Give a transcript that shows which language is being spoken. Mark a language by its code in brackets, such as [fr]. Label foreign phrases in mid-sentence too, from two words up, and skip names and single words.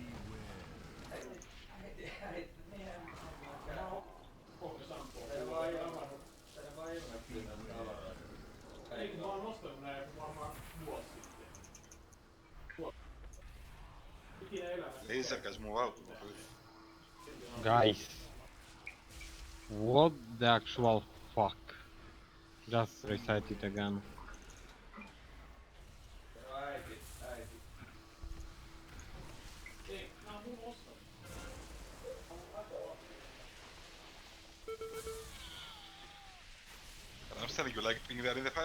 [fi] Eikö mä oon nostanut näin varmaan vuosi sitten? Ikinä elämässä. [en] Laser guys move out. Guys. What the actual fuck? Just recite it again. I'm telling you, like being there in the fire.